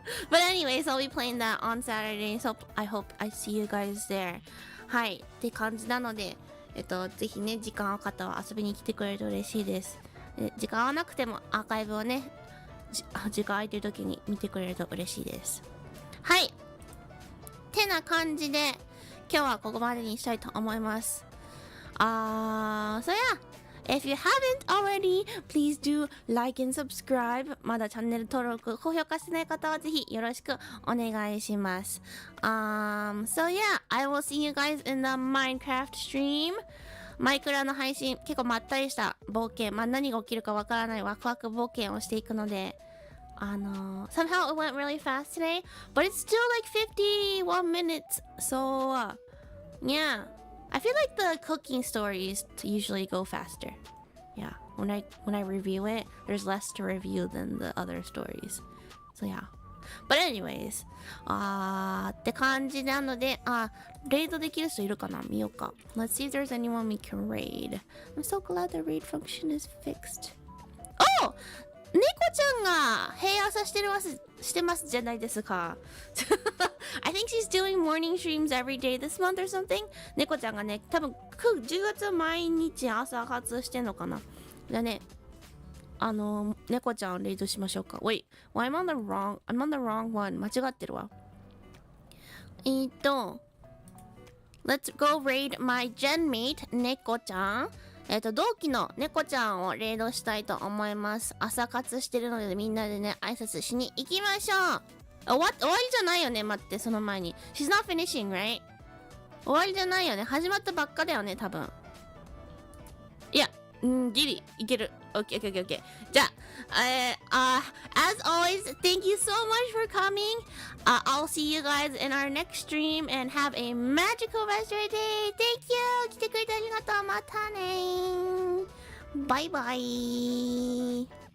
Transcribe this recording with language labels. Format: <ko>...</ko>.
<en>But anyways, I'll be playing that on Saturday, so I hope I see you guys there.</en> <ja>はい。って感じなので、ぜひね、時間合う方は遊びに来てくれると嬉しいです。時間合わなくてもアーカイブをね、時間空いてる時に見てくれると嬉しいです。はい。てな感じで、今日はここまでにしたいと思います。</ja> <en>So yeah.If you haven't already, please do like and subscribe.</en> <ja>まだチャンネル登録、高評価してない方はぜひよろしくお願いします。</ja> <en>So yeah, I will see you guys in the Minecraft stream.</en> <ja>マイクラの配信、結構まったりした冒険、何が起きるかわからないワクワク冒険をしていくので、</ja> <en>somehow it went really fast today, but it's still like 51 minutes. So, yeah.I feel like the cooking stories usually go faster. Yeah, when I review it, there's less to review than the other stories. So yeah. But anyways,</en> <ja>って感じなので、レイドできる人いるかな？見ようか。</ja> <en>Let's see if there's anyone we can raid. I'm so glad the raid function is fixed. Oh!</en> <ja>猫ちゃんが平朝してますじゃないですか。</ja> <en>I think she's doing morning streams every day this month or something.</en> <ja>猫ちゃんがね、多分10月毎日朝活してんのかな。じゃあね、猫ちゃんレイドしましょうか。</ja> <en>Wait, well, I'm on the wrong one.</en> <ja>間違ってるわ。</ja> <en>Let's go raid my genmate 猫ちゃん。</en> <ja>同期の猫ちゃんをレイドしたいと思います。朝活してるのでみんなでね、挨拶しに行きましょう。終わりじゃないよね。待って、その前に。</ja> <en>She's not finishing, right?</en> <ja>終わりじゃないよね。始まったばっかだよね、多分。いや、ギリ、いける。Okay.</ja> <en>じゃあ、as always, thank you so much for coming. I'll see you guys in our next stream and have a magical rest of your day. Thank you.</en> <ja>来てくれてありがとう。またね。バイバイ。</ja>